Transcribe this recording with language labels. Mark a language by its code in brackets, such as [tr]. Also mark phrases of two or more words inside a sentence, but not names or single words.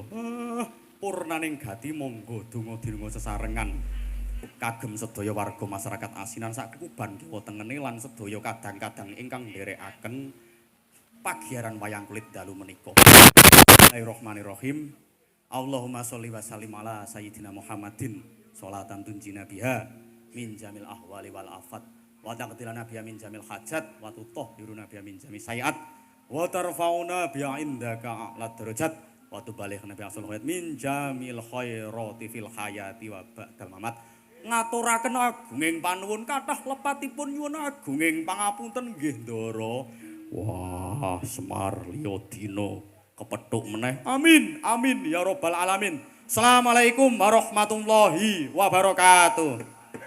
[jv] Purnaning gati monggo donga-dinunga sesarengan kagem sedaya warga masyarakat asinan sak Kuban Kiwa Tengene lan sedaya kadang-kadang ingkang nderekaken pagiaran wayang kulit dalu menika. [ar] بسم الله الرحمن الرحيم. اللهم صل وسلم على سيدنا محمد صلاة تنجينا بها من جميع الأهوال والآفات وتقضي لنا بها من جميع الحاجات وتطهرنا بها من جميع السيئات وترفعنا بها عندك أعلى الدرجات وتبلغنا بها أقصى الغايات من جميع الخيرات في الحياة وبعد الممات. [jv] Ngaturaken agunging panuwun kathah lepatipun nyuwun agunging pangapunten nggih Ndara. Wah, Semar liya dina kepethuk meneh. [ar] آمين آمين يا رب العالمين. السلام عليكم ورحمة الله وبركاته.